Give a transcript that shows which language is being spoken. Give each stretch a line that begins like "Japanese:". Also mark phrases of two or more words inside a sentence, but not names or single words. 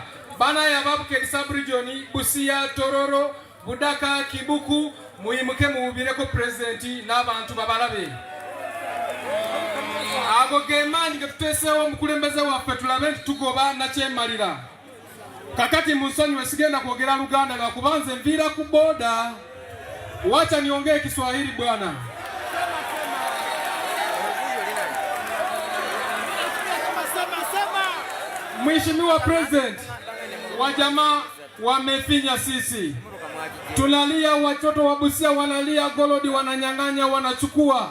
Ganda: Banaye ababukedi sub-region, Busia, Tororo, Budaka, Kibuku, muyimuke muwubireko President n'abantu babalabe. Ago ge maanyi ge tuteeseewo omukulembeze waffe tulabe nti tugoba nakyemalira. Kakati munsonyiwe sigenda kwogera Luganda nga kubanze nviira ku boda.
Swahili: Wacha niongee Kiswahili bwana. Mheshimiwa President, wajamaa wamefinya sisi. Tunalia, watoto wa Busia wanalia, Golodi wananyang'anya, wanachukua.